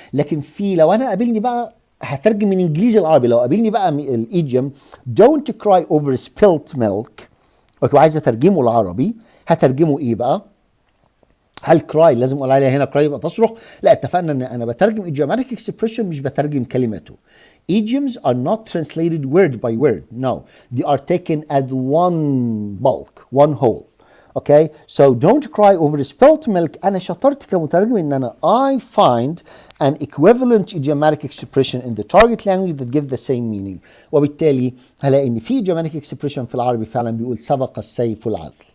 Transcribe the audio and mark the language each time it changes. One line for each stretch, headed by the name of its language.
Arabic: لكن لو انا قابلني بقى هترجم من انجليزي العربي، لو قابلني بقى الايديوم
English: don't cry over spilled milk،
Arabic: اوكي، وعايز اترجمه العربي، هترجمه ايه بقى؟ هل كراي لازم اقول عليها هنا كراي يبقى تصرخ؟ لا، اتفقنا ان انا بترجم
English: idiomatic expression
Arabic: مش بترجم كلماته.
English: Idioms are not translated word by word. No, they are taken as one bulk, one whole. Okay, so don't cry over spilled milk.
Arabic: أنا شطرت كمترجم إن أنا
English: I find an equivalent idiomatic expression in the target language that give the same meaning.
Arabic: وبالتالي هلاقي إن في
English: idiomatic expression
Arabic: في العربي فعلا بيقول سبق السيف العدل.